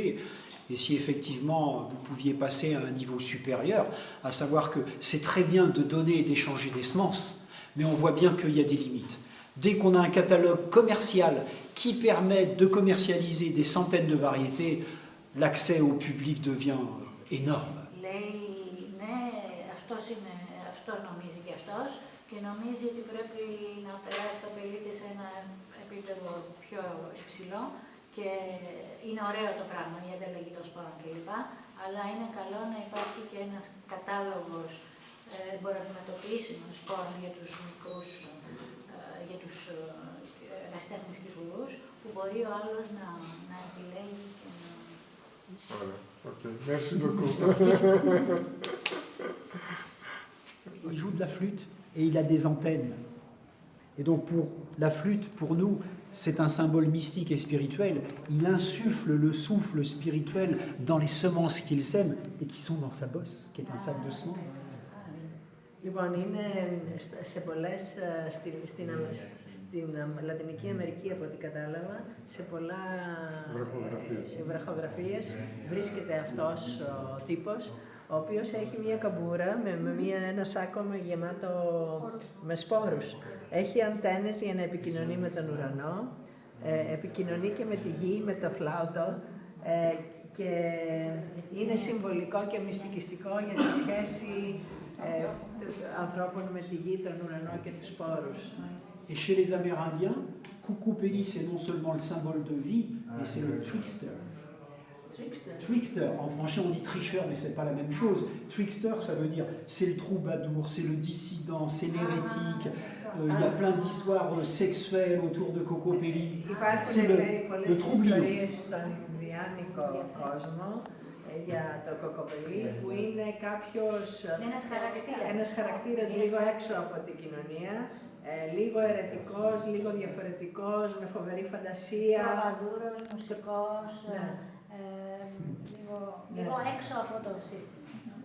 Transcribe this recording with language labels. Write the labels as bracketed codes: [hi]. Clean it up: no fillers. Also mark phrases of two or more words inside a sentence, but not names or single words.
[fr] Et si effectivement vous pouviez passer à un niveau supérieur, à savoir que c'est très bien de donner et d'échanger des semences, mais on voit bien qu'il y a des limites. Dès qu'on a un catalogue commercial qui permet de commercialiser des centaines de variétés, l'accès au public devient énorme. [el] Αυτό νομίζει και αυτός και νομίζει ότι πρέπει να περάσει το πελίτη σε ένα επίπεδο πιο υψηλό. Και είναι ωραίο το πράγμα, η ανταλλαγή των σπόρων κλπ. Αλλά είναι καλό να υπάρχει και ένας κατάλογος εμπορευματοποιήσιμων σπόρων για τους μικρούς, για τους ερασιτέχνες κηφουρούς, που μπορεί ο άλλος να επιλέγει και [fr] Voilà. Ok. Merci beaucoup. Il joue de la flûte et il a des antennes. Et donc pour la flûte, pour nous, c'est un symbole mystique et spirituel. Il insuffle le souffle spirituel dans les semences qu'il sème et qui sont dans sa bosse, qui est un sac de semences. [el] Λοιπόν, είναι σε πολλές, στην Λατινική Αμερική, από ό,τι κατάλαβα, σε πολλά βραχογραφίες βρίσκεται αυτός ο τύπος, ο οποίος έχει μία καμπούρα με ένα σάκο γεμάτο με σπόρους. Έχει αντένες για να επικοινωνεί με τον ουρανό, επικοινωνεί και με τη γη, με το φλάουτο, και είναι συμβολικό και μυστικιστικό για τη σχέση ανθρώπων με τη γη, τον ουρανό και τους σπόρους. [fr] Et chez les Amérindiens, Cucupeli, c'est non seulement le symbole de vie, mais c'est le trickster. Trickster, en français on dit tricheur, mais c'est pas la même chose. Trickster, ça veut dire c'est le troubadour, c'est le dissident, c'est l'hérétique. Il y a plein d'histoires sexuelles autour de Cocopelli. C'est le troublion. [el] Στον Ινδιάνικο κόσμο για το κοκοπελί, που είναι ένας χαρακτήρας λίγο έξω από την κοινωνία, λίγο ερετικός, λίγο διαφορετικός, με φοβερή φαντασία. Τραβαδούρος, μουσικός, λίγο έξω από το σύστημα.